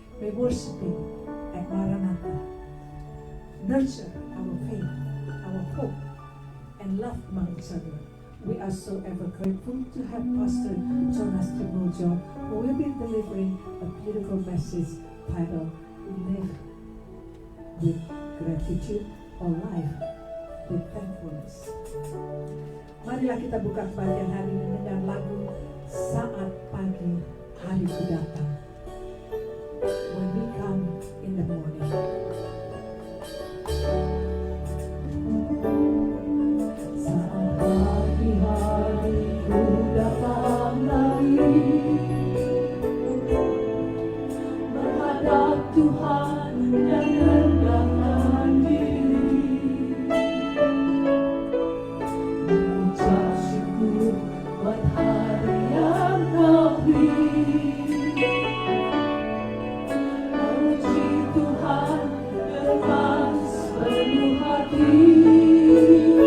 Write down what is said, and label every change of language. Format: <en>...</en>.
<en>May worshiping at Maranatha nurture our faith, our hope, and love among each other. We are so ever grateful to have Pastor Jonas Timoja, who will be delivering a beautiful message titled Live with Gratitude or Life with Thankfulness.</en> <id>Marilah kita buka kebaktian hari ini dengan lagu Saat Pagi Hariku Datang.</id> <en>When we come in the morning.</en> <id>Saat pagi hariku datang lagi, menghadap Tuhan dan rendahkan diri, mengucap syukur buat hari yang Kau beri, memuji Tuhan dengan sepenuh hati.</id>